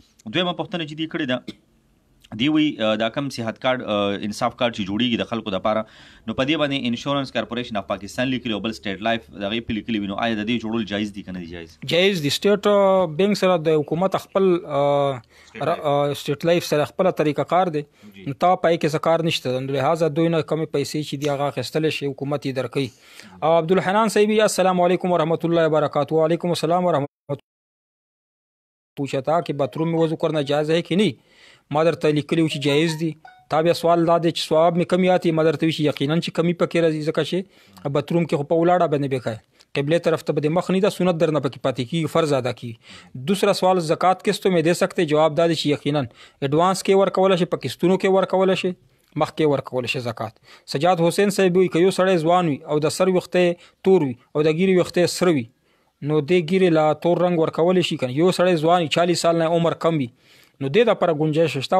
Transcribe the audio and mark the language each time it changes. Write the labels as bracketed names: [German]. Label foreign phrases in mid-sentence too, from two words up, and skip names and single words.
[Pashto] دویمه پوښتنه چې دی کړې ده دی وی دا کم صحت کارت انصاف کارت چې جوړیږي د خلکو د لپاره نو په دې باندې انشورنس کارپوریشن اف پاکستان لیکلی او بل سټیټ لایف دغه په لیکلی وینو آیا د دې جوړول جایز دي کنه جایز؟ جایز دي. سټیټ بینک سره د حکومت خپل سټیټ لایف سره خپل طریقه کار دی نو تا پای کې څه کار نشته، نو لہذا دوی نه کمی پیسې چې دی هغه خستل شي حکومت یې درکې. [Arabic] او عبدالحنان صاحب السلام علیکم ورحمۃ اللہ وبرکاتہ. وعلیکم السلام ورحمۃ اللہ. [Urdu] پوچھا تھا کہ باتھ روم میں وضو کرنا جائز ہے کہ نہیں؟ [Pashto] ما درته لیکلی و چې جایز دي. تا بیا سوال دا دی چې ثواب مې کمی آتی، ما درته وی چې یقینا چې کمی پکې راځي ځکه چې باتھ روم کې خو په ولاړه باندې بیکای قبله طرف ته بده مخ نہیں دا سنت درنه پکې پاتې کی فرض ادا کی. [Urdu] دوسرا سوال زکات قسطوں میں دے سکتے؟ [Pashto] جواب دا دی چې یقینا ایڈوانس کې ورکول شي، په قسطونو کې ورکول شي، مخ کې ورکول شي زکات. سجاد حسین صاحب وی کيو سړی ځوان وي او د سر وخته تور وي او د ګيري وخته سر وي نو د ګيري لا تور رنگ ورکول شي کنه. یو سړی ځوان 40 سال نه عمر کم وي نو د لپاره گنجائش شته.